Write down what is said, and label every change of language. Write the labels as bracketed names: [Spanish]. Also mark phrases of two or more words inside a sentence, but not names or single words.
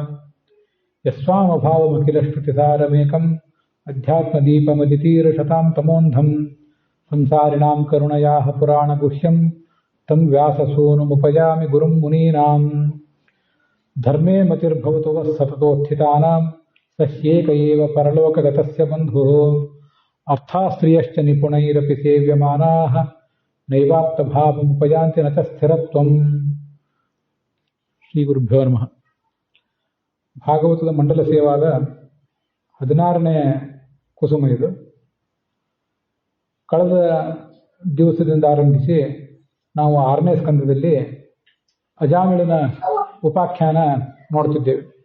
[Sanskrit] यस्वामभावमखिलश्रुतिसारमेकम् अध्यात्मदीपमदितीर्षतां तमोन्धं संसारिणां करुणयाः पुराणगुह्यं तं व्याससूनुमुपयामि गुरुं मुनीनां धर्मे मतिर्भवतु वः सततोत्थितानां सह्येक एव परलोकगतस्य बन्धुः अर्थास्त्रियश्च निपुणैरपि सेव्यमानाः नैवाप्तभावमुपयान्ति न च स्थिरत्वम् ಶ್ರೀ ಗುರುಭ್ಯೋ ನಮಃ. [Kannada] ಭಾಗವತದ ಮಂಡಲ ಸೇವಾದ 16ನೇ ಕುಸುಮ ಇದು. ಕಳೆದ ದಿವಸದಿಂದ ಆರಂಭಿಸಿ ನಾವು 6ನೇ ಸ್ಕಂದದಲ್ಲಿ ಅಜಾಮಿಳನ ಉಪಾಖ್ಯಾನ ನೋಡ್ತಿದ್ದೇವೆ.